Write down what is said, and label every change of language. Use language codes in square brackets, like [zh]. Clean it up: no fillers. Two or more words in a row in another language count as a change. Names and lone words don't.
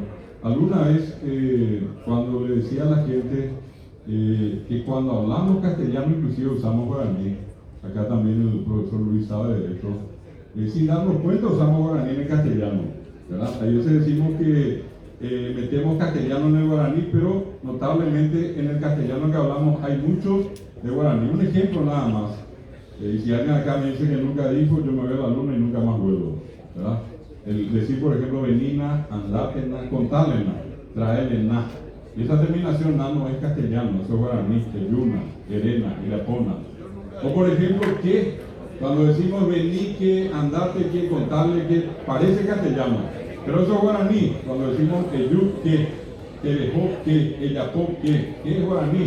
[es] Alguna vez cuando le decía a la gente que cuando hablamos castellano inclusive usamos guaraní, acá también el profesor Luis sabe de esto, sin darnos cuenta usamos guaraní en el castellano, ¿verdad? Ahí veces decimos que metemos castellano en el guaraní, pero notablemente en el castellano que hablamos hay muchos de guaraní. Un ejemplo nada más, y si alguien acá me dice que nunca dijo, yo me veo a la luna y nunca más vuelvo, ¿verdad? El decir, por ejemplo, venina, andátena, contálena, traélena. Y esa terminación na no es castellano, eso es guaraní, [gn] yuna, erena, irapona. [es] O por ejemplo, que, cuando decimos vení, que, andate, que, contarle, que, parece castellano, pero eso es guaraní. Cuando decimos eyú, que dejó, que, eyapó, que es guaraní.